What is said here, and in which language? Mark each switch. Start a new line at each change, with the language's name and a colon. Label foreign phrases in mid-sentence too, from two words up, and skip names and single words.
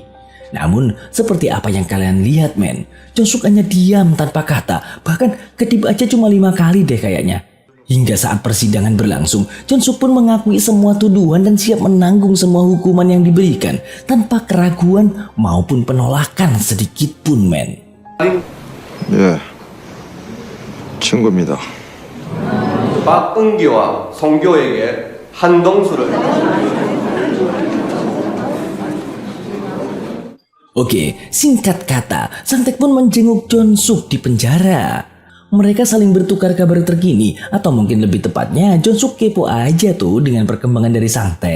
Indonesian: Namun seperti apa yang kalian lihat, men, Jun-suk hanya diam tanpa kata, bahkan kedip aja cuma 5 kali deh kayaknya. Hingga saat persidangan berlangsung, Jun-suk pun mengakui semua tuduhan dan siap menanggung semua hukuman yang diberikan tanpa keraguan maupun penolakan sedikit pun, men.
Korean: 예, 친구입니다. 박은기와 성교에게 한동수를
Indonesian: Oke, singkat kata, Sang-taek pun menjenguk Jun-suk di penjara. Mereka saling bertukar kabar terkini, atau mungkin lebih tepatnya Jun-suk kepo aja tuh dengan perkembangan dari Sang-taek.